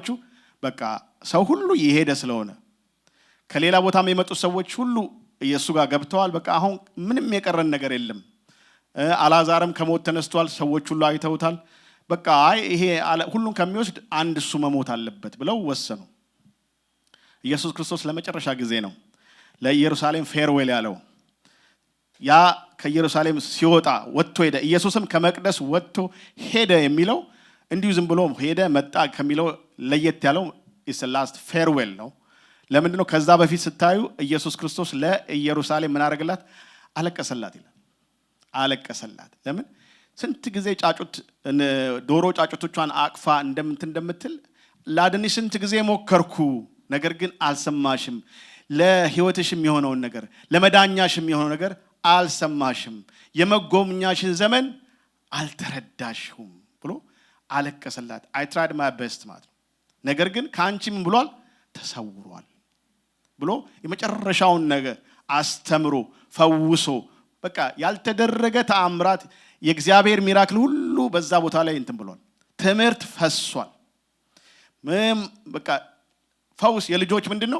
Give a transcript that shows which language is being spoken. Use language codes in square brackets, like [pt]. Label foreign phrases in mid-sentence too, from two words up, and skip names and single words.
[am] በቃ ሰው ሁሉ ይሄደ ስለሆነ ከሌላ ቦታም የመጡት ሰዎች ሁሉ ኢየሱስ ጋር ገብተዋል። በቃ አሁን ምንም የቀረን ነገር የለም። አልዓዛርም ከሞት ተነስቷል። ሰዎች ሁሉ አይተውታል። በቃ አይ ይሄ ሁሉን ከሚወስድ አንድ እሱ መሞት አለበት ብለው ወሰኑ። ኢየሱስ ክርስቶስ ለመጨረሻ ጊዜ ነው ለኢየሩሳሌም ፌርዌል ያለው። ያ ከኢየሩሳሌም ሲወጣ ወጥቶ ሄደ። ኢየሱስም ከመቅደስ ወጥቶ ሄደ የሚለው እንዲሁ ዝም ብሎ ሄደ መጣ ከሚለው ለየት ያለው [en] is the last farewell [am] ነው። ለምንድነው? ከዛ በፊት ስታዩ ኢየሱስ ክርስቶስ ለኢየሩሳሌም ምን አደረገላት? አለቀሰላት ይላል። አለቀሰላት። ለምን? ስንት ጊዜ ጫጩት ዶሮ ጫጩቶቿን አቅፋ እንደምትል ላድንሽ ስንት ጊዜ ሞከርኩ፣ ነገር ግን አልሰማሽም። ለህይወትሽም የሆነውን ነገር ለመዳኛሽም የሆነው ነገር አልሰማሽም። የመጎብኛሽን ዘመን አልተረዳሽም ብሎ አለቀሰላት። [en] I tried my best [am] ማለት ነው። ነገር ግን ካንቺ ምን ብሏል? ተሰውሯል ብሎ የመጨረሻውን ነገር አስተምሮ ፈውሶ በቃ ያልተደረገ ተአምራት የእግዚአብሔር ሚራክል ሁሉ በዛ ቦታ ላይ እንትን ብሏል። ትምህርት ፈሷል። በቃ ፈውስ የልጆች ምንድነው?